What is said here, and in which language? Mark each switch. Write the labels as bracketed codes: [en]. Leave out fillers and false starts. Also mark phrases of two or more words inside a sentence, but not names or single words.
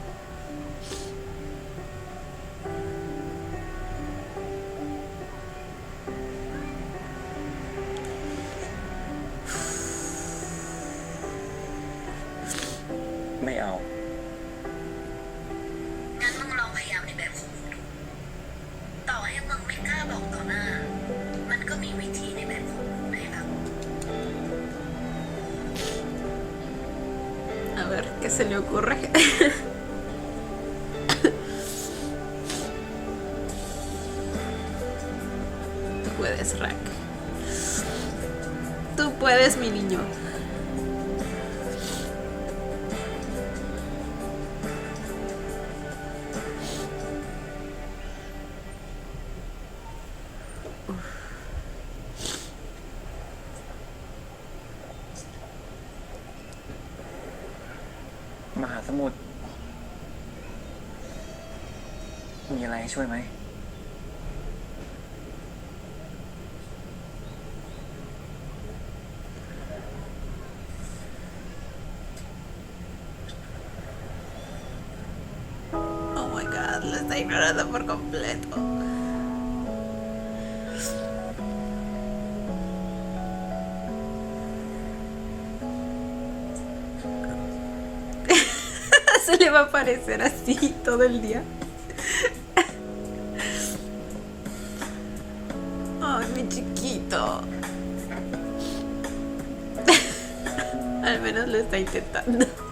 [th] ไม่เอา งั้นมึงลองพยายามในแบบของมึงดู ต่อให้มึงไม่กล้าบอกต่อหน้า มันก็มีวิธีในแบบของมึงได้ครับ [es] A ver, ¿qué se le ocurre? Tú puedes, Rak. Tú puedes, mi niño. Uf. [th] มหาสมุทรมีอะไรให้ช่วยไหม [en] Oh my god, [es] lo está ignorando por completo. Se le va a aparecer así todo el día. Ay, mi chiquito. Al menos lo está intentando.